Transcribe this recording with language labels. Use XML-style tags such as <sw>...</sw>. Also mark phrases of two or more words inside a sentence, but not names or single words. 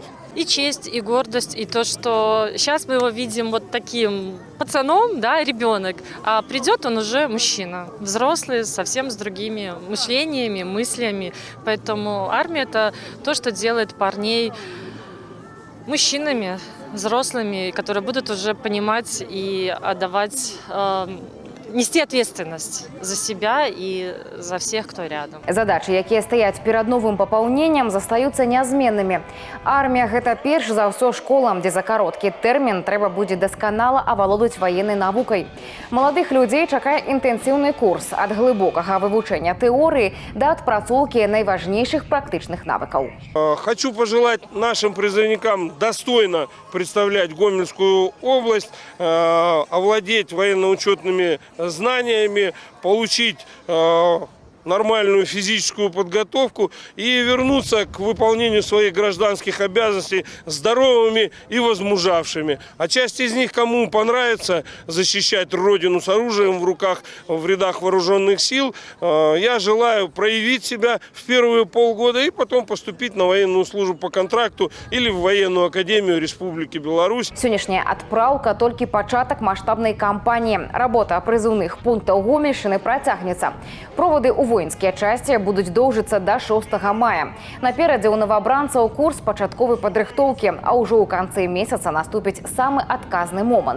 <ru>И честь, и гордость, и то, что сейчас мы его видим вот таким пацаном, да, ребенок, а придет он уже мужчина, взрослый, совсем с другими мышлениями, мыслями. Поэтому армия – это то, что делает парней мужчинами, взрослыми, которые будут уже понимать и отдавать, нести ответственность за себя и за всех, кто рядом.</ru> <be>Задачи, якія стаяць перад новым папаўненнем, застаюцца нязменнымі. Армія – гэта перш за ўсё школа, дзе за кароткі тэрмін трэба будзе дасканала авалодаць ваеннай навукай. Маладых людзей чакае інтэнсіўны курс ад глыбокага вывучэння тэорыі да адпрацоўкі найважнейшых практычных навыкаў.</be> <ru>Хочу пожелать нашим призывникам достойно представлять Гомельскую область, овладеть военно-учетными знаниями, получить нормальную физическую подготовку и вернуться к выполнению своих гражданских обязанностей здоровыми и возмужавшими. А часть из них, кому понравится защищать Родину с оружием в руках в рядах вооруженных сил, я желаю проявить себя в первые полгода и потом поступить на военную службу по контракту или в военную академию Республики Беларусь.</ru> <be>Сённяшняя адпраўка толькі пачатак маштабнай кампаніі. Работа прызыўных пунктаў Гомельшчыны працягнецца. Проводы ў воінскія часці будуць доўжыцца да 6 мая. Наперадзе ў навабранцаў курс пачатковай падрыхтоўкі, а ўжо ў канцы месяца наступіць самы адказны момант.</be>